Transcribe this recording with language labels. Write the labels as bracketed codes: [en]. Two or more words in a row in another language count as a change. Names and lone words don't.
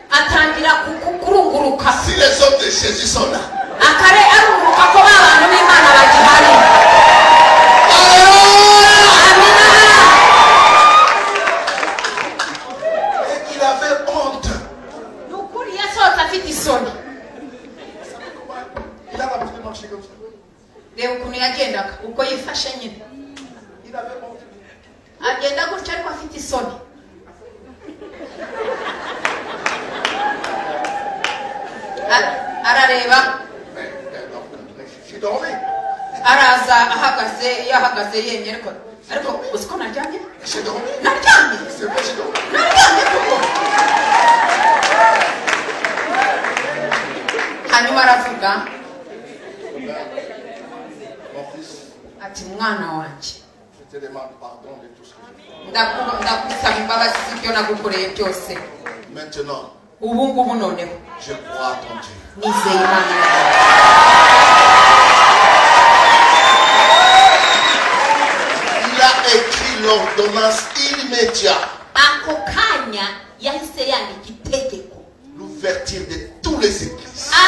[fr] Si les hommes de Jésus sont là, et il avait honte. Il a l'habitude de marcher comme ça. Il avait honte. [rw] Arareba araza yahagaze yemye ariko usiko naryamye hanyuma aravuga ati mwana wanje ndagusaba imbabazi z'ibyo nagukoreye byose. [fr] Maintenant, je crois à ton Dieu. Il a écrit l'ordonnance immédiate. L'ouverture de toutes les églises.